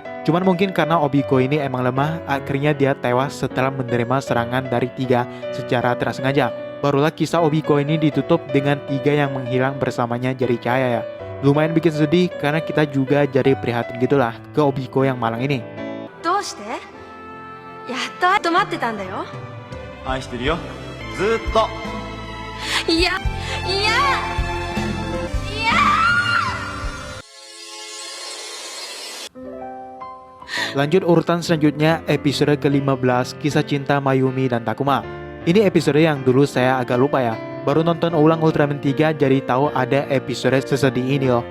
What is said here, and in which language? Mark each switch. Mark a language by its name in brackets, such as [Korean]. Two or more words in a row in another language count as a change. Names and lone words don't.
[Indonesian] Cuman mungkin karena Obiko ini emang lemah, akhirnya dia tewas setelah menerima serangan dari 3 secara tidak sengaja. Barulah kisah Obiko ini ditutup dengan 3 yang menghilang bersamanya jadi cahaya ya. Lumayan bikin sedih karena kita juga jadi prihatin gitulah ke Obiko yang malang ini. [Japanese] どうして？やっと待ってたんだよ。愛してるよ、ずっと。いや、いや。 [Indonesian] Lanjut urutan selanjutnya, episode ke-15, kisah cinta Mayumi dan Takuma. Ini episode yang dulu saya agak lupa ya. Baru nonton ulang Ultraman 3 jadi tahu ada episode sesedih ini loh.